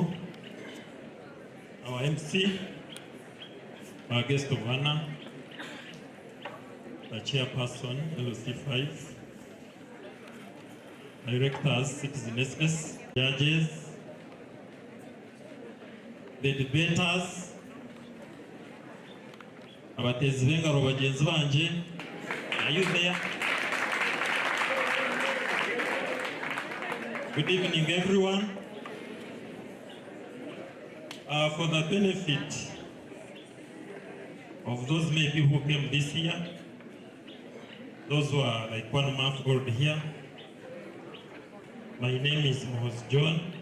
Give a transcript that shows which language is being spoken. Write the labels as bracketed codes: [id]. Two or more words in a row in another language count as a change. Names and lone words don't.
[en] Our MC, our guest of honor, the chairperson, LOC5, directors, citizen judges, the debaters, [nyn] abatezi b'engaro bagenzi banje, [en] are you there? Good evening, everyone. For the benefit of those maybe who came this year, those who are like 1 month old here, my name is Muhoz John.